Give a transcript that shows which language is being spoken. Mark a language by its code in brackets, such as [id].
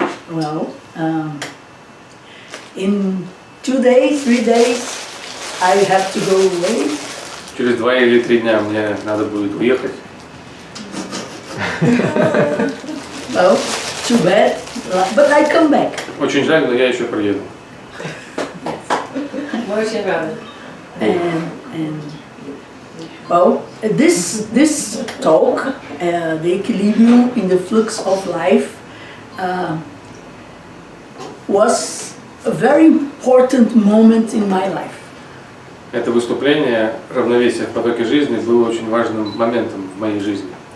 [en] Well, in 2 days, 3 days, I have to go away. [ru] Через 2 или 3 дня мне надо будет уехать. [en] Well, too bad, but I come back. [ru] Очень жаль, но я еще приеду. Мы очень рады. [en] And well, this talk, the equilibrium in the flux of life, was a very important moment in my life. [ru] Это выступление «Равновесие в потоке жизни» было очень важным моментом в моей жизни.